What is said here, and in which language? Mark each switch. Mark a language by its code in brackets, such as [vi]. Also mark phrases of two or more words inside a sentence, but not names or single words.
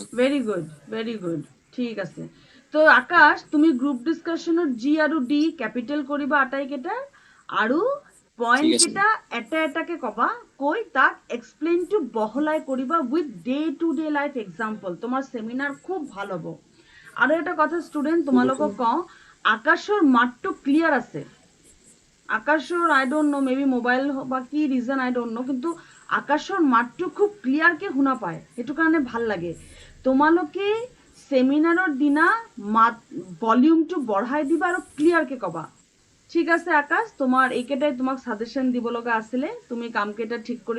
[en] very good [as] ঠিক আছে তো আকাশ তুমি গ্ৰুপ ডিছকাশ্যনত G আৰু D কেপিটেল কৰিবা আটাইকেইটা আৰু পইণ্ট ঠিক আছে। কেইটা এটা এটাকে ক'বা কৈ তাক এক্সপ্লেইনটো বহলাই কৰিবা [en] with day to day life example [as] তোমাৰ ছেমিনাৰ খুব ভাল হ'ব আৰু এটা কথা ষ্টুডেণ্ট তোমালোকক কওঁ আকাশৰ মাতটো ক্লিয়াৰ আছে আকাশৰ [en] I don't know maybe mobile [as] বা কি ৰিজন [en] I don't know [as] কিন্তু আকাশৰ মাতটো খুব ক্লিয়াৰকৈ শুনা পায় সেইটো কাৰণে ভাল লাগে তোমালোকে ছেমিনাৰৰ দিনা মাত ভলিউমটো বঢ়াই দিবা আৰু ক্লিয়াৰকৈ ক'বা ঠিক আছে আকাশ তোমাৰ এইকেইটাই তোমাক ছাজেশ্যন দিব লগা আছিলে তুমি কামকেইটা ঠিক কৰি